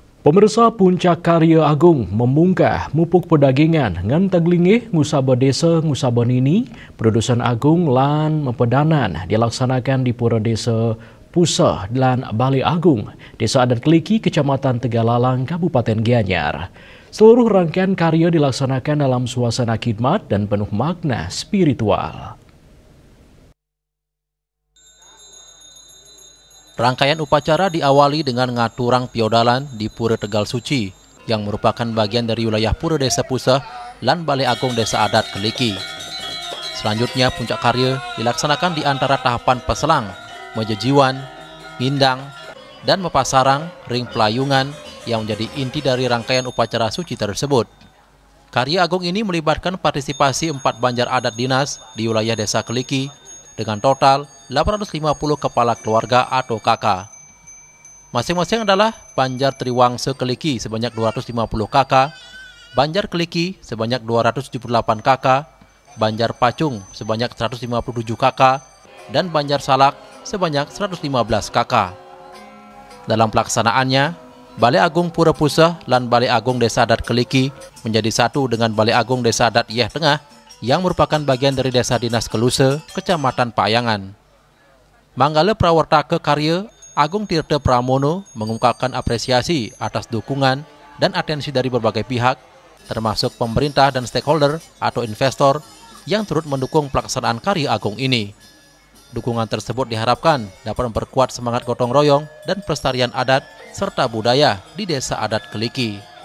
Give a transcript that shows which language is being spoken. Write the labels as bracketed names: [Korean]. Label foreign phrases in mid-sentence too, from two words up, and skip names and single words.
[Indonesian] Pemirsa, Puncak Karya Agung memunggah mupuk pedagingan ngan taglingih ngusaba desa ngusaba nini produsen agung lan mempedanan dilaksanakan di Pura Desa Pusah dan Bali Agung, Desa Adat Keliki, Kecamatan Tegalalang, Kabupaten Gianyar. Seluruh rangkaian karya dilaksanakan dalam suasana khidmat dan penuh makna spiritual. Rangkaian upacara diawali dengan ngaturang piodalan di Pura Tegal Suci, yang merupakan bagian dari wilayah Pura Desa Pusah lan Balai Agung Desa Adat Keliki. Selanjutnya, puncak karya dilaksanakan di antara tahapan peselang, mejejiwan, ngindang, dan mepasarang ring pelayungan yang menjadi inti dari rangkaian upacara suci tersebut. Karya agung ini melibatkan partisipasi 4 banjar adat dinas di wilayah Desa Keliki dengan total 850 kepala keluarga atau kakak. Masing-masing adalah Banjar Triwangse Keliki sebanyak 250 kakak, Banjar Keliki sebanyak 278 kakak, Banjar Pacung sebanyak 157 kakak, dan Banjar Salak sebanyak 115 kakak. Dalam pelaksanaannya, Balai Agung Pura Pusah dan Balai Agung Desa Adat Keliki menjadi satu dengan Balai Agung Desa Adat Iyeh Tengah yang merupakan bagian dari Desa Dinas Keluse, Kecamatan Payangan. Manggala Prawartaka Karya Agung Tirta Pramono mengungkapkan apresiasi atas dukungan dan atensi dari berbagai pihak, termasuk pemerintah dan stakeholder atau investor yang turut mendukung pelaksanaan karya agung ini. Dukungan tersebut diharapkan dapat memperkuat semangat gotong royong dan pelestarian adat serta budaya di Desa Adat Keliki.